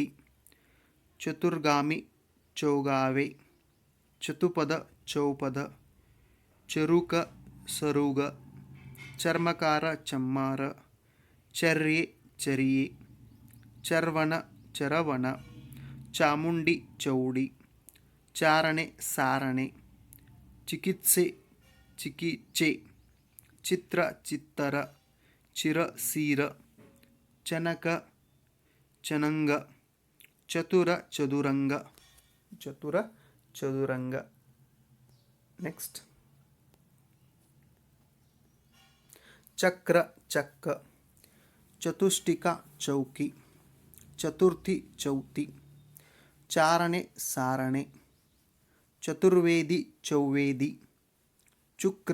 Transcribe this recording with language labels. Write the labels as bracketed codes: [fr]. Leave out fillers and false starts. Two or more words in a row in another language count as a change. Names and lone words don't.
[kn] ಚತುರ್ಗಾಮಿ ಚೌಗಾವೆ, ಚತುಪದ ಚೌಪದ, ಚರುಕ ಸರುಗ, ಚರ್ಮಕಾರ ಚಮ್ಮಾರ, ಚರ್ಯೆ ಚರಿಯೆ, ಚರ್ವಣ ಚರವಣ, ಚಾಮುಂಡಿ ಚೌಡಿ, ಚಾರಣೆ ಸಾರಣೆ, ಚಿಕಿತ್ಸೆ ಚಿಕಿತ್ಸೆ, ಚಿತ್ರ ಚಿತ್ತರ, ಚಿರ ಸೀರ, ಚನಕ ಚನಂಗ ಚತುರ ಚದುರಂಗ ಚತುರ ಚದುರಂಗ. ನೆಕ್ಸ್ಟ್ ಚಕ್ರ ಚಕ್ಕ ಚತುಷ್ಟಿಕ ಚೌಕಿ ಚತುರ್ಥಿ ಚೌತಿ ಚಾರಣೆ ಸಾರಣೆ ಚತುರ್ವೇದಿ ಚೌವೇದಿ ಚುಕ್ರ